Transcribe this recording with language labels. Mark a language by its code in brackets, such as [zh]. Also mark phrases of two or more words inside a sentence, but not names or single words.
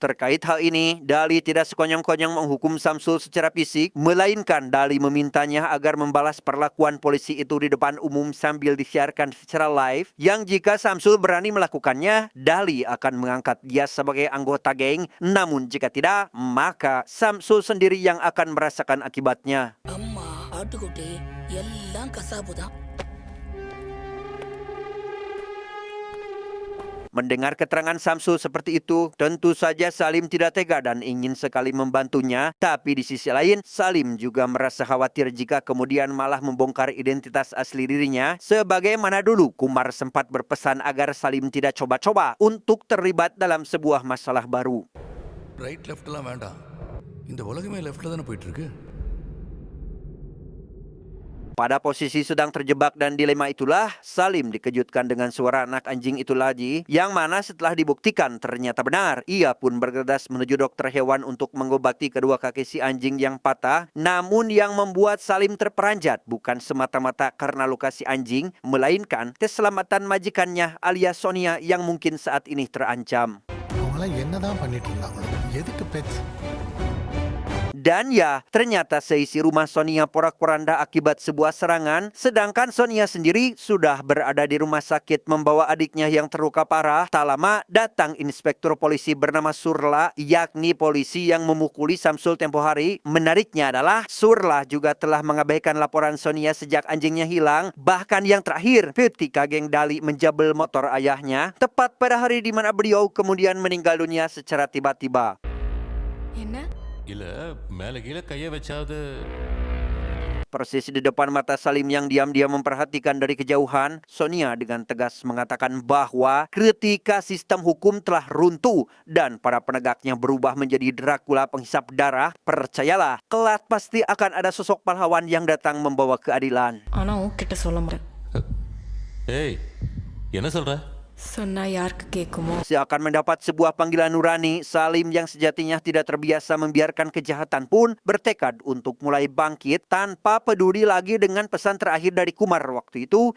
[id] Terkait hal ini, Dali tidak sekonyong-konyong menghukum Samsul secara fisik, melainkan Dali memintanya agar membalas perlakuan polisi itu di depan umum sambil disiarkan secara live, yang jika Samsul berani melakukannya, Dali akan mengangkat dia sebagai anggota geng, namun jika tidak, maka Samsul sendiri yang akan merasakan akibatnya. [ta] அம்மா ஆட்டுக்குட்டி எல்லாம் கசாப்பு தான். [id] Mendengar keterangan Samsul seperti itu, tentu saja Salim tidak tega dan ingin sekali membantunya. Tapi di sisi lain, Salim juga merasa khawatir jika kemudian malah membongkar identitas asli dirinya. Sebagaimana dulu, Kumar sempat berpesan agar Salim tidak coba-coba untuk terlibat dalam sebuah masalah baru. [en] right left [ta] வேண்டாம், இந்த உலகமே லெஃப்ட்ல தானே போயிட்டு இருக்கு. [id] Pada posisi sedang terjebak dan dilema itulah, Salim dikejutkan dengan suara anak anjing itu lagi, yang mana setelah dibuktikan ternyata benar. Ia pun bergegas menuju dokter hewan untuk mengobati kedua kaki si anjing yang patah. Namun yang membuat Salim terperanjat bukan semata-mata karena luka si anjing, melainkan keselamatan majikannya alias Sonia yang mungkin saat ini terancam. [ta] அவங்களாம் என்னதான் பண்ணிட்டு இருந்தாங்களோ, எதுக்கு pets? [id] Dan ya, ternyata seisi rumah Sonia porak-poranda akibat sebuah serangan, sedangkan Sonia sendiri sudah berada di rumah sakit membawa adiknya yang terluka parah. Tak lama, datang inspektur polisi bernama Surla, yakni polisi yang memukuli Samsul tempo hari. Menariknya adalah, Surla juga telah mengabaikan laporan Sonia sejak anjingnya hilang. Bahkan yang terakhir, ketika geng Dali menjabel motor ayahnya, tepat pada hari di mana beliau kemudian meninggal dunia secara tiba-tiba. [ta] என்ன? இல்ல மேல கீழே கைய வச்சாவது. [id] Persis di depan mata Salim yang diam-diam memperhatikan dari kejauhan, Sonia dengan tegas mengatakan bahwa ketika sistem hukum telah runtuh dan para penegaknya berubah menjadi Dracula penghisap darah, percayalah, kelak pasti akan ada sosok pahlawan yang datang membawa keadilan. [ta] ஆனா உன்கிட்ட சொல்ல மாட்டேன். ஏய் என்ன சொல்ற? சொன்னா யாருக்கு கேட்குமோ? [id] Seakan mendapat sebuah panggilan nurani, Salim yang sejatinya tidak terbiasa membiarkan kejahatan pun bertekad untuk mulai bangkit tanpa peduli lagi dengan pesan terakhir dari Kumar waktu itu.